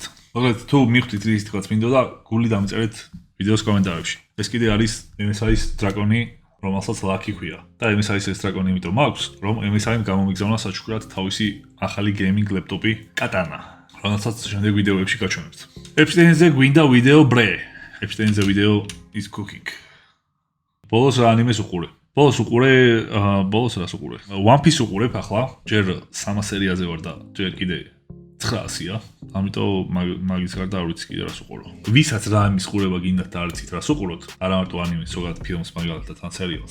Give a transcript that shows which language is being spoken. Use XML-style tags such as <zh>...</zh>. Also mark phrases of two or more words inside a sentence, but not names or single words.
<ka>მაგალითად თუ მიხვდით ის თქვაც მინდოდა, გული დამწერეთ ვიდეოს კომენტარებში. ეს კიდე არის დრაკონი რომელსაც ლაკი ქვია. და MSI-ის ეს დრაკონი იმიტომ მაქვს, რომ MSI-მ გამომიგზავნა საჩუქრად თავისი ახალი</ka> <en>gaming laptop</en> <ka>Katana, რომელსაც შემდეგ ვიდეოებში გაჩვენებთ. Epstein-ზე გვინდა ვიდეო ბრე. Epstein-ზე ვიდეო</ka> <en>is cooking.</en> <ka>ბოლოს რა ანიმეს უყურე? ბოლოს რას უყურე? One Piece უყურებ ახლა, ჯერ 3 სერიაზე ვარ და ჯერ კიდე 900-ია. ამიტომ მაგის გარდა არ ვიცი კიდე რას უყურო. ვისაც რა ამის ყურება გინდათ და არ იცით რას უყუროთ, არა მარტო ანიმეს, ზოგადად ფილმს მაგალითად თან სერიალს.</ka>